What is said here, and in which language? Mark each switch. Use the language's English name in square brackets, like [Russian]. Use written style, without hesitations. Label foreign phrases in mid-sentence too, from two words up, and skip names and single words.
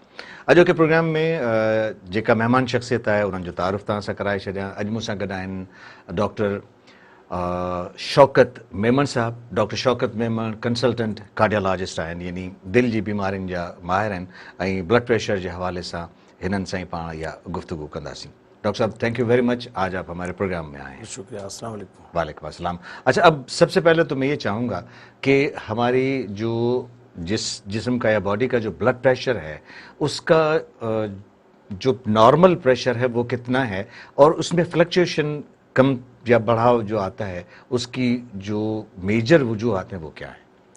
[Sindhi] अॼोके प्रोग्राम में जेका महिमान शख़्सियत आहे, उन्हनि जो तारुफ़ तव्हां सां कराए छॾियां. अॼु मूंसां गॾु आहिनि डॉक्टर शौकत मेमन साहब. डॉक्टर शौकत मेमन [English] consultant cardiologist [Sindhi] आहिनि, यानी दिलि जी बीमारियुनि जा माहिर आहिनि, ऐं [English] blood pressure [Sindhi] जे हवाले सां हिननि सां ई पाण इहा गुफ्तगू कंदासीं. डॉक्टर साहब, [English] thank you very much, [Urdu] آج آپ ہمارے پروگرام میں آئے. شکریہ۔ السلام علیکم. وعلیکم السلام. اچھا، اب سب سے پہلے تو میں یہ چاہوں گا کہ ہماری جو جسم کا یا باڈی کا جو [English] blood pressure [Urdu] ہے، اس کا جو [English] normal pressure [Urdu] ہے وہ کتنا ہے، اور اس میں فلکچویشن کم یا بڑھاؤ جو آتا ہے، اس کی جو میجر وجوہات ہیں وہ کیا ہے?